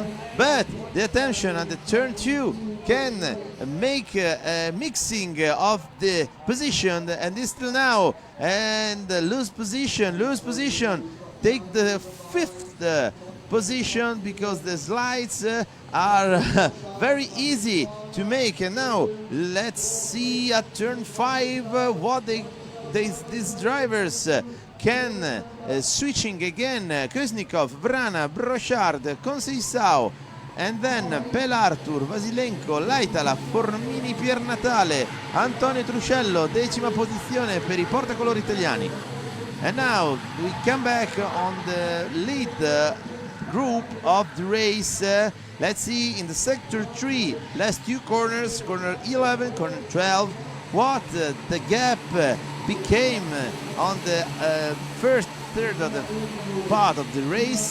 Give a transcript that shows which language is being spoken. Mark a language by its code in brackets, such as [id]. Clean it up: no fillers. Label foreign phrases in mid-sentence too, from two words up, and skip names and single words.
[en] But the attention at the turn 2 can make a mixing of the position, and this till now, and lose position, take the 5th position because the slides are very easy to make. And now let's see at turn 5 what these drivers can switching again. Kuznikov, Vrana, Brochard, Conceição, and then Pelartur, Vasilenko, Laitala, Formini, Piernatale, [it] Antonio Truscello, 10ª posizione per I portacolori italiani. [en] And now we come back on the lead group of the race. Let's see in the sector 3, last 2 corners, corner 11, corner 12, what the gap became on the first third of the part of the race.